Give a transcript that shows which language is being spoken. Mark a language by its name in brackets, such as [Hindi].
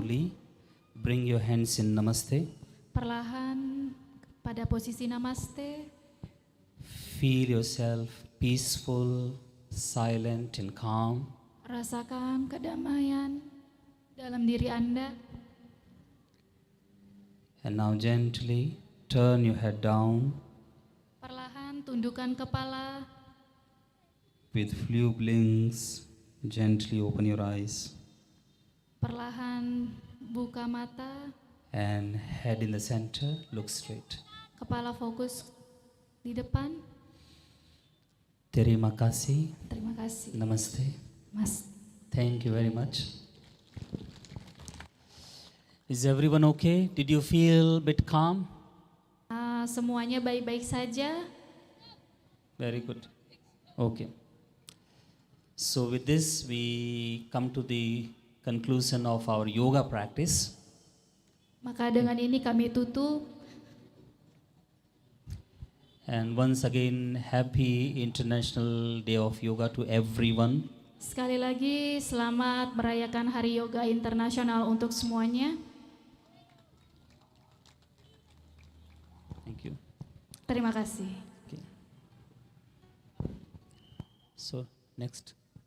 [English] slowly bring your hands in Namaste. [Indonesian] Perlahan pada posisi namaste, [English] Feel yourself peaceful, silent, and calm. [Indonesian] rasakan kedamaian dalam diri Anda. [English] And now gently turn your head down. [Indonesian] Perlahan tundukkan kepala, [English] With few blinks, gently open your eyes [Indonesian] perlahan buka mata, [English] and head in the center, look straight. [Indonesian] kepala fokus di depan. Terima kasih. Terima kasih, [Hindi] Namaste. Mas. [English] Thank you very much. Is everyone okay? Did you feel a bit calm? [Indonesian] Semuanya baik-baik saja. [English] Very good. Okay. So with this, we come to the conclusion of our yoga practice. [Indonesian] Maka dengan ini kami tutup. [English] And once again, happy International Day of Yoga to everyone. [Indonesian] Sekali lagi, selamat merayakan Hari Yoga Internasional untuk semuanya. [English] Thank you. [Indonesian] Terima kasih. [English] Okay. So next.